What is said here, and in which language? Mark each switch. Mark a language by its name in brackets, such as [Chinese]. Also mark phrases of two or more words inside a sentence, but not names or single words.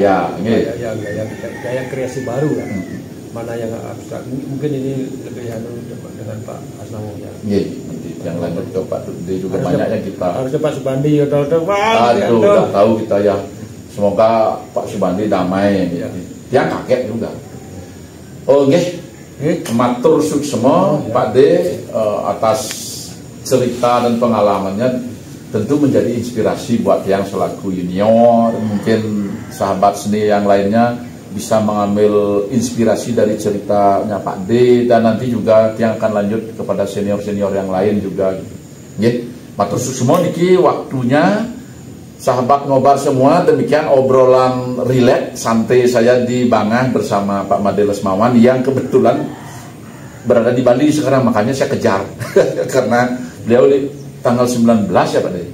[Indonesian] kreasi baru kan. Mana yang abstrak? Mungkin ini lebih dengan Pak Asnawo ya. Nanti yang lanjut ke Pak Dudi juga banyaknya kita. Harusnya Pak Subandi atau udah tahu kita ya. Semoga Pak Subandi damai. Dia kaget juga. [Balinese] Matur suksema [Indonesian] Pak D atas cerita dan pengalamannya, tentu menjadi inspirasi buat yang selaku junior, mungkin sahabat seni yang lainnya bisa mengambil inspirasi dari ceritanya Pak D, dan nanti juga yang akan lanjut kepada senior-senior yang lain juga. [Balinese] Matur suksema niki waktunya. [Indonesian] Sahabat ngobar semua, demikian obrolan rileks santai saya di Bangah bersama Pak Made Lesmawan yang kebetulan berada di Bali sekarang, makanya saya kejar karena beliau di tanggal 19 ya Pak De.